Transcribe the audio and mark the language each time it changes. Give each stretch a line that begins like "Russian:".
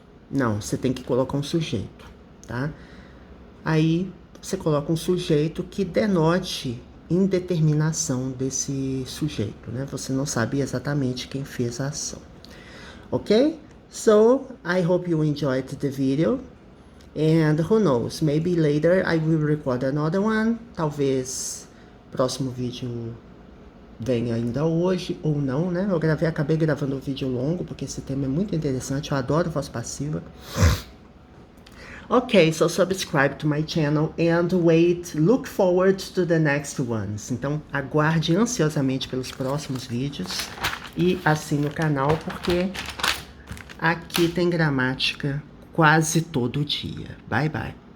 Portuguese: Não, você tem que colocar um sujeito, tá? Aí você coloca um sujeito que denote indeterminação desse sujeito, né? Você não sabe exatamente quem fez a ação. Ok?
English: So, I hope you enjoyed the video. And who knows, maybe later I will record another one.
Portuguese: Talvez próximo vídeo venha ainda hoje, ou não, né? Acabei gravando um vídeo longo, porque esse tema é muito interessante, eu adoro voz passiva.
English: Okay, so subscribe to my channel and look forward to the next ones.
Portuguese: Então, aguarde ansiosamente pelos próximos vídeos e assine o canal, porque aqui tem gramática quase todo dia.
English: Bye, bye.